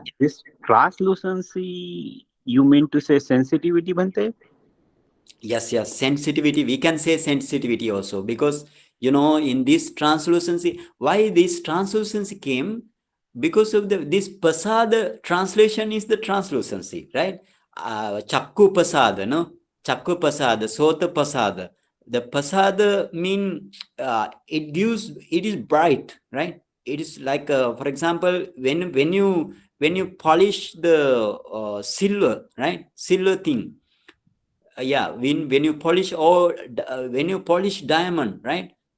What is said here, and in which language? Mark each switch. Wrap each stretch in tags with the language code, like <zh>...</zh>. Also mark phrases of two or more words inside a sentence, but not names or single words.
<en>this translucency, you mean to say sensitivity, Bhante? Yes, sensitivity. We can say sensitivity also, because in this translucency, why this translucency came? Because of this pasada translation is the translucency, right?</en> <pi>Chakku pasada, no? Chakku pasada, sota pasada.</pi> <en>The pasada mean it is bright, right? It is like, for example, when you polish the silver, right? Silver thing. Yeah, when you polish, or when you polish diamond, right?</en>